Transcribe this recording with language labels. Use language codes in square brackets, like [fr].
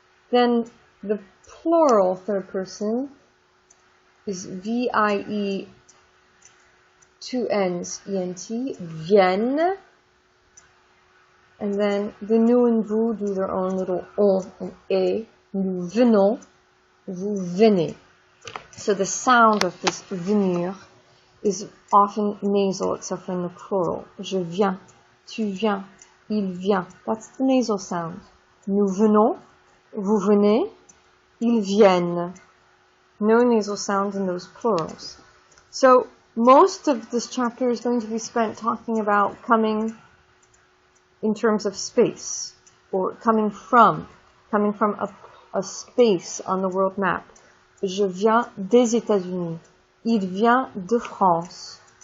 [en] Then the plural third person is V-I-E, two N's, E-N-T, viennent. And then the nous and vous do their own little on and a. [fr] Nous venons, vous venez. [en] So the sound of this venir is often nasal, except for in the plural. [fr] Je viens, tu viens, il vient. That's the nasal sound. Nous venons, vous venez, ils viennent. [en] No nasal sounds in those plurals. So most of this chapter is going to be spent talking about coming in terms of space, or coming from a space on the world map. [fr] Je viens des États-Unis. Il vient de France.